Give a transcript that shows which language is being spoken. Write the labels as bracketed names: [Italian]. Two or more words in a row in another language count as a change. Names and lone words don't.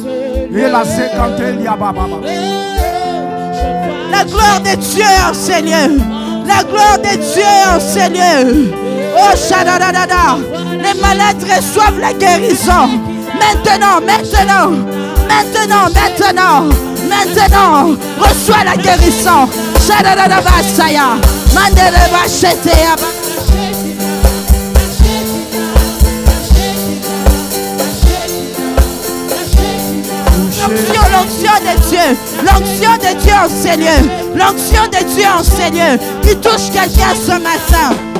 [French] La gloire de Dieu en Seigneur. La gloire de Dieu en Seigneur. Oh, shadadadada. Les malades reçoivent la guérison. Maintenant. Reçois la guérison. Shadadadaba saya. Mandeleba shetea. L'onction de Dieu en Seigneur. L'onction de Dieu en Seigneur qui touche quelqu'un ce matin.